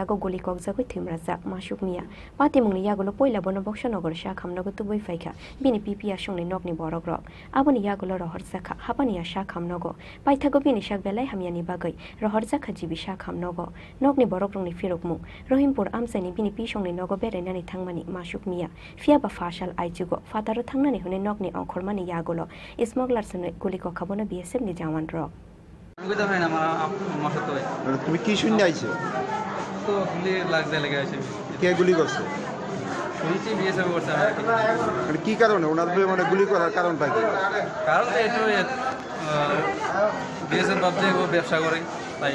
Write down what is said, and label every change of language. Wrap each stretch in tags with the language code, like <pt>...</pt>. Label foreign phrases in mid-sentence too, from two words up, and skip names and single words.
<trp>यागो गलि ककजागै थैमराजाक मासुक मिया पार्टी मुंनि यागोलो पहिला बन बक्सनगर साखामनगो तुबै फाइखा बिनि पिपिया संनि नगनि बरगरक आबोनि यागोलो रहर हापानिया शाखामनगो पाइथागो बिनि शाक बेलाय हामियानि बागै रहर जाखा जिबि शाखामनगो नगनि बरगरंनि फिरकमु रहिमपुर आमसायनि बिनि पिसंनि नगो बेरायनानै थांमानि मासुक मिया फियाबा फासाल आइजुगो फातारो थांनानै हने नगनि अंखरमानि यागोलो स्मागलारसनो गुलि कखाबनो बीएसएफ नि जवान रक</trp> <bn>তুমি কি শুনে আইছো তো গুলি লাগতে লেগে আছে কে গুলি করছে শুনছি বিএসএফ করছে মানে কি কারণে ওনার মানে গুলি করার কারণটা কি কারণ তো বিএসএফ ভাবছে ও ব্যবসা করে তাই</bn>